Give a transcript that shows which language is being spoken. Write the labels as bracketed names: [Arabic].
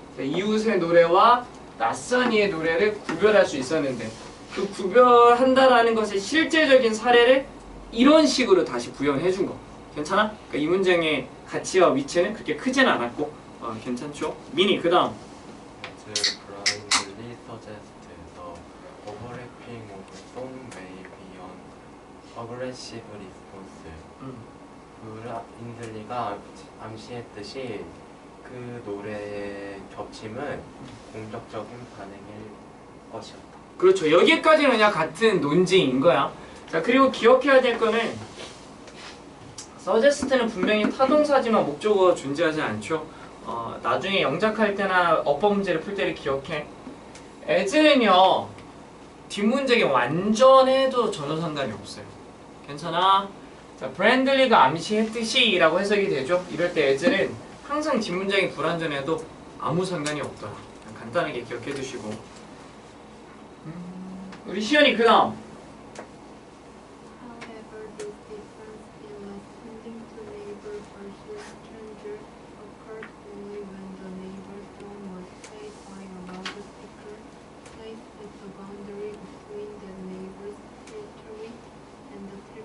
[Korean] 이웃의 노래와 낯선 이의 노래를 구별할 수 있었는데 그 구별한다라는 것의 실제적인 사례를 이런 식으로 다시 구현해 준 거. 괜찮아? 그러니까 이 문장의 가치와 위치는 그렇게 크진 않았고 괜찮죠? 미니 그 다음. [English] blindly suggest the overlapping of the song may be an aggressive response. [Korean] 블라인들리가 암시했듯이 그 노래의 겹침은 공격적인 반응일 것이었다. 그렇죠. 여기까지는 그냥 같은 논지인 거야. 자, 그리고 기억해야 될 거는 suggest는 분명히 타동사지만 목적어 존재하지 않죠. 나중에 영작할 때나 어법 문제를 풀 때를 기억해. as는요 뒷문장이 완전해도 전혀 상관이 없어요. 괜찮아? 자, 브랜들리가 암시했듯이 라고 해석이 되죠. 이럴 때 as는 항상 뒷문장이 불완전해도 아무 상관이 없더라. 간단하게 기억해 두시고. 우리 시연이 그 다음. [English] However, this difference in responding to neighbor versus stranger occurred only when the neighbor song was played by a loudspeaker placed at the boundary between the neighbor's territory and the